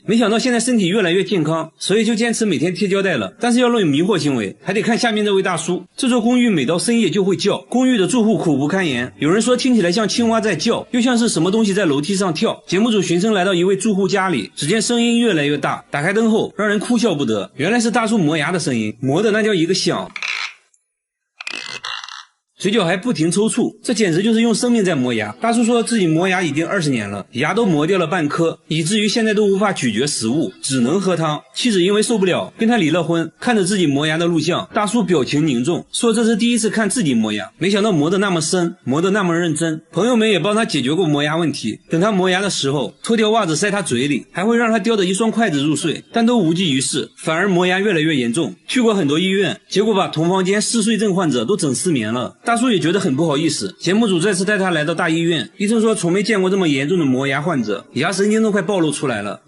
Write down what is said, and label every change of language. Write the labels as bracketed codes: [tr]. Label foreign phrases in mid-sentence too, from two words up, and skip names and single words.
[zh] 沒想到現在身體越來越健康，所以就堅持每天貼膠帶了。但是要論迷惑行為，還得看下面這位大叔。這座公寓每到深夜就會叫，公寓的住戶苦不堪言。有人說聽起來像青蛙在叫，又像是什麼東西在樓梯上跳。節目組循聲來到一位住戶家裡，只見聲音越來越大，打開燈後讓人哭笑不得。原來是大叔磨牙的聲音，磨的那叫一個響。嘴角還不停抽搐，這簡直就是用生命在磨牙。大叔說自己磨牙已經20年了，牙都磨掉了半顆，以至於現在都無法咀嚼食物，只能喝湯。妻子因為受不了，跟他離了婚。看着自己磨牙的錄像，大叔表情凝重，說這是第一次看自己磨牙，沒想到磨得那麼深，磨得那麼認真。朋友們也幫他解決過磨牙問題，等他磨牙的時候，脫掉襪子塞他嘴裡，還會讓他叼着一雙筷子入睡，但都無濟於事，反而磨牙越來越嚴重。去過很多醫院，結果把同房間嗜睡症患者都整失眠了。大叔也覺得很不好意思，節目組再次帶他來到大醫院，醫生說從沒見過這麼嚴重的磨牙患者，牙神經都快暴露出來了。